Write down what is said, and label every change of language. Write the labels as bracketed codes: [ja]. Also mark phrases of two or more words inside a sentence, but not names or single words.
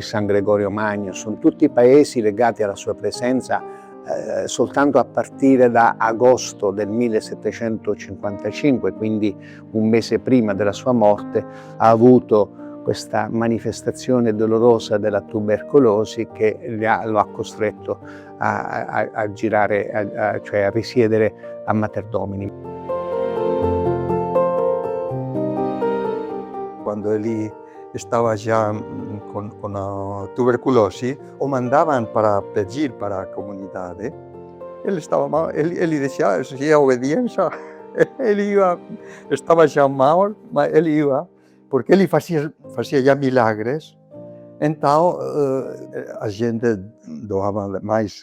[it] San Gregorio Magno, sono tutti paesi legati alla sua presenza soltanto a partire da agosto del 1755, quindi un mese prima della sua morte, ha avuto questa manifestazione dolorosa della tubercolosi che lo ha costretto a girare, cioè a risiedere a Mater Domini. [pt] Quando ele estava já com a tuberculose, o mandavam para pedir para a comunidade. Ele estava mal, ele dizia, se é obediência, ele ia, estava já mal, mas ele ia, porque ele fazia já milagres, então a gente doava mais.